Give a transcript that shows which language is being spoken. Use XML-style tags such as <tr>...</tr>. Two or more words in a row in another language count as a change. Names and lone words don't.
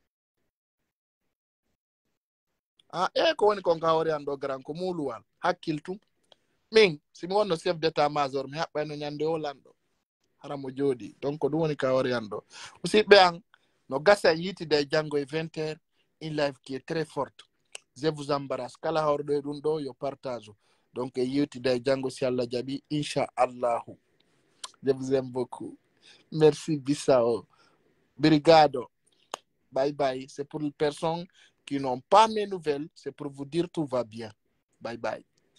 <ff>ko woni kon gawori an ɗo garan ko muluwal hakkiltu min simi wonno</ff> <fr>chef d'état major</fr> <ff>mi haɓɓayno ñande o lanɗo hara mo jooɗi donc ko ɗum woni kawori an ɗo musidɓe an no gasa yitide e janngo e 20h</ff> <fr>une live qui est très forte je vous embarrasse</fr> <ff>kala hawrɗo e ɗum ɗo yo partage donc yewtiday janngo si Allah jaɓi inchallahu.</ff> <fr>Je vous aime beaucoup. Merci Bissau.</fr> <en>Brigado. Bye bye.</en> <fr>C'est pour les personnes qui n'ont pas mes nouvelles. C'est pour vous dire tout va bien.</fr> <en>Bye bye.</en>